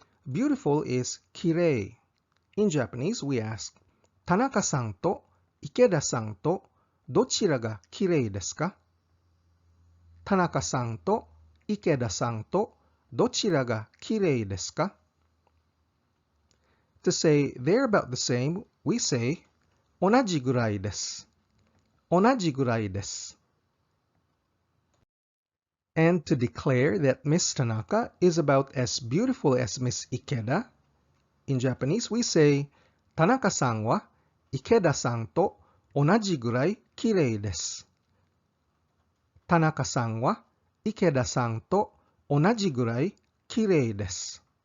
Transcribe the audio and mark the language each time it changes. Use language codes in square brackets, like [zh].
[en] Beautiful is kirei. In Japanese, we ask, [ja] 田中さんと池田さんとどちらがきれいですか? 田中さんと池田さんとどちらがきれいですか? [en] To say they're about the same, we say [ja] 同じぐらいです。同じぐらいです。 [en] And to declare that Miss Tanaka is about as beautiful as Miss Ikeda, in Japanese we say, [ja] 田中さんは池田さんと同じぐらい綺麗です。田中さんは池田さんと同じぐらい綺麗です。